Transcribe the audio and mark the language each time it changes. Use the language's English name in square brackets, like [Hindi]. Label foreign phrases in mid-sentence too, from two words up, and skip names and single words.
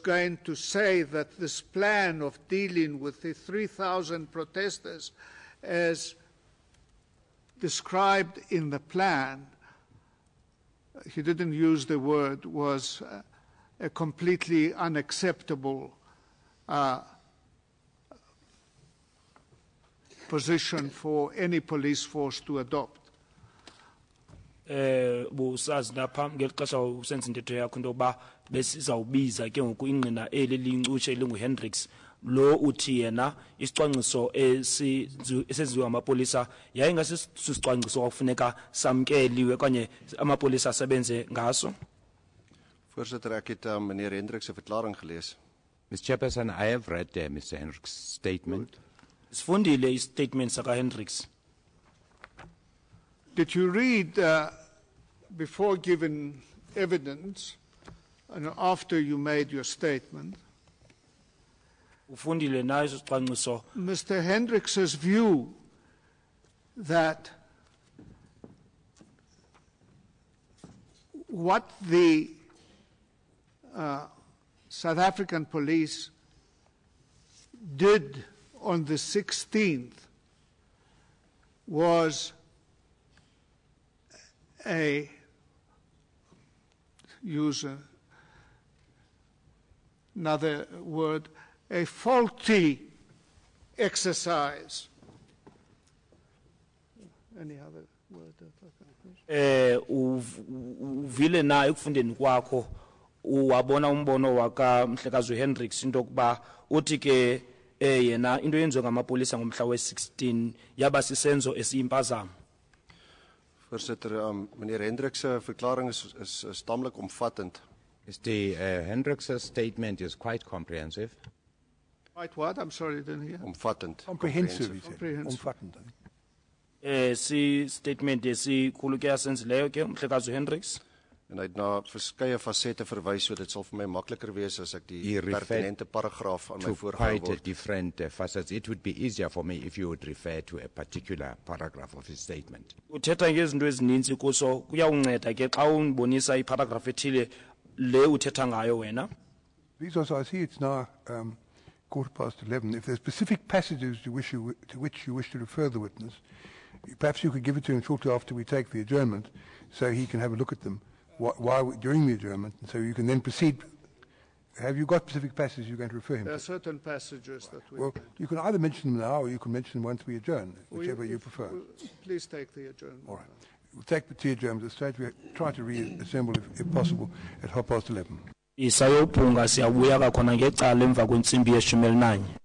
[English] going to say that this plan of dealing with the 3,000 protesters as described in the plan, he didn't use the word, was a completely unacceptable position for any police force to adopt. [Xhosa] Busazi lapha ngeli xesha usenza intetho yakho into yokuba besizawubiza ke ngoku ingqina eli lincutshe lingu-Hendricks lo uthi yena isicwangciso esenziwe amapolisa yayingasisicwangciso kwakufuneka samkeliwe okanye amapolisa asebenze ngaso. [Afrikaans] Voorsitter, ek het meneer Hendricks se verklaring gelees. [English] Mr. Chairperson, I have read Mr. Hendricks' statement. [Xhosa] Sifundile istatement saka-Hendricks. [English] Did you read, before giving evidence, and after you made your statement, [Xhosa] Ufundile na isicwangciso [English] Mr. Hendricks's view that what the South African police did on the 16th was use another word, a faulty exercise. Any other word that I can use? [Xhosa] Uvile na ekufundeni kwakho uwabona umbono waka Mhlekazi Hendricks into kuba uthi ke yena into yenziwe ngamapolisa ngomhla we-16 yaba sisenzo esiyimpazamo. [Afrikaans] Voorsitter, meneer Hendricks se verklaring is tamelik omvattend. [English] Mr. Hendricks' statement is quite comprehensive. Quite what? I'm sorry, I didn't hear. [Afrikaans] Omvattend. [English] Comprehensive, he said. Comprehensive. Omvattend, I think. [Xhosa] Si statement esikhulu ke asenzileyo ke Mhlekazi Hendricks. [Afrikaans] En hy het na verskeie fasette verwys, so dit sal vir my makliker wees as ek die [English] He referred [Afrikaans] pertinente paragraaf aan my [English] To [Afrikaans] voorgehou [English] quite a word. different facets. It would be easier for me if you would refer to a particular paragraph of his statement. [Xhosa] Uthetha ngezinto ezininzi kuso kuyawunceda ke xa unibonisa iparagraph ethile le uthetha ngayo wena. [English] These also, I see it's now 11:15. If there's specific passages to which you wish to refer the witness, perhaps you could give it to him shortly after we take the adjournment, so he can have a look at them during the adjournment, and so you can then proceed. Have you got specific passages you're going to refer him There are to? certain passages that we. Well, you can either mention them now or you can mention them once we adjourn, whichever you prefer. Please take the adjournment. All right. We'll take the tea adjournment at the stage. We'll try to reassemble, if possible, at 11:30. [Xhosa] Isayophunga siyabuya kakhona ngecala emva kwentsimbi ye-11.